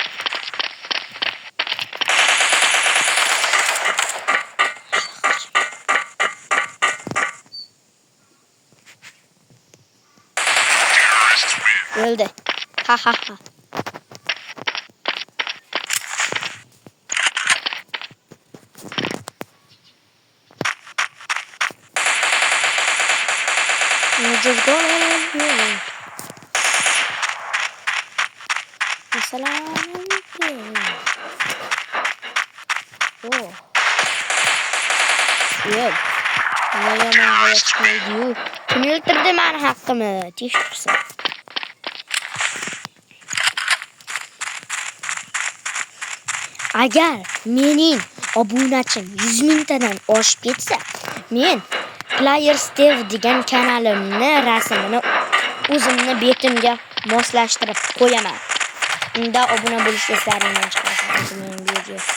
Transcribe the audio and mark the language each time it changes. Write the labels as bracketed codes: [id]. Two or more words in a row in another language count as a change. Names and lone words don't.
[tr] Öldü. Ha. [en] Just go ahead. [tr] Selamünaleyküm. Oh. Yok. Ne yaman hayat ne diyor? Kim öldürdü ben hakkımı? Teşekkürler. [uz] Agar mening obunachim 100 mingtadan oshib ketsa, men Player Steve degan kanalimni rasmini o'zimni betimga moslashtirib qo'yaman. Unda obuna bo'lishga eslaringdan chiqarasiz mening video.